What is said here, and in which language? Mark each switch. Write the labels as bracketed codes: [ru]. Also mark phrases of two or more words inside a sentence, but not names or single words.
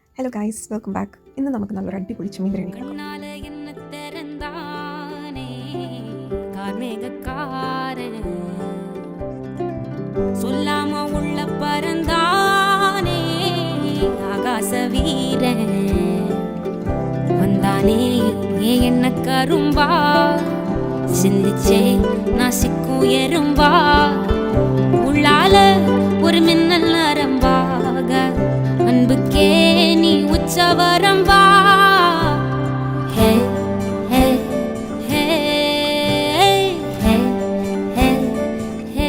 [ml] ഹലോ ഗൈസ്, വെൽക്കം ബാക്ക്. ഇന്ന് നമുക്ക് നല്ലൊരു അടിപൊളി ചെമ്മീൻ ബിരിയാണി കഴിക്കാം. [ta] சொல்லாம உள்ள பறந்தானே ஆகாச வீரன் வந்தானே என்ன கரும்பா சிந்திச்சே நாசிக்கும் எறும்பா உள்ளால ஒரு மின்னல் நரம்பாக அன்புக்கே நீ உச்சவரம்பா ஹே ஹே ஹே ஹே ஹே ஹே